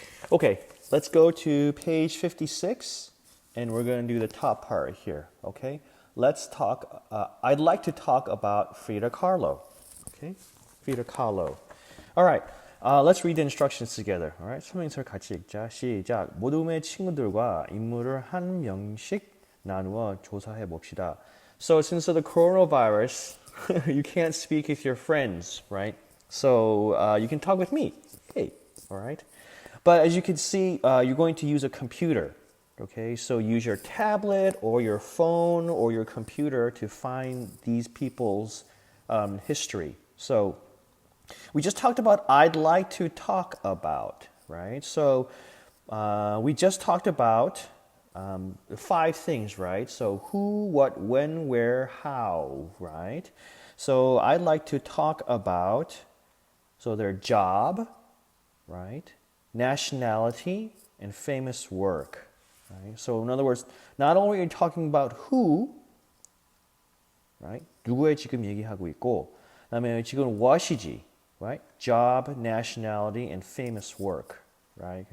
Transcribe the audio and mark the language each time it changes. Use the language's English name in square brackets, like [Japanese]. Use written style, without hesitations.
[English] Okay, let's go to page 56 and we're going to do the top part here. Okay, let's talk. I'd like to talk about Frida Kahlo. Okay, Frida Kahlo. All right, let's read the instructions together. [Korean] All right, 설명서를 같이 읽자. 시작. 모둠의 친구들과 인물을 한 명씩 나누어 조사해 봅시다. [English] So since the coronavirus, you can't speak with your friends, right? So you can talk with me. Hey, all right. But as you can see, you're going to use a computer. Okay, so use your tablet or your phone or your computer to find these people's history. So we just talked about I'd like to talk about, right? So we just talked about 5 things, right? So who, what, when, where, how, right? So I'd like to talk about, so their job, right? Nationality and famous work. Right? So in other words, not only are you talking about who, right? [Korean] 누구의 지금 얘기하고 있고, 그다음에 지금 what이지, right? [English] Job, nationality, and famous work, right?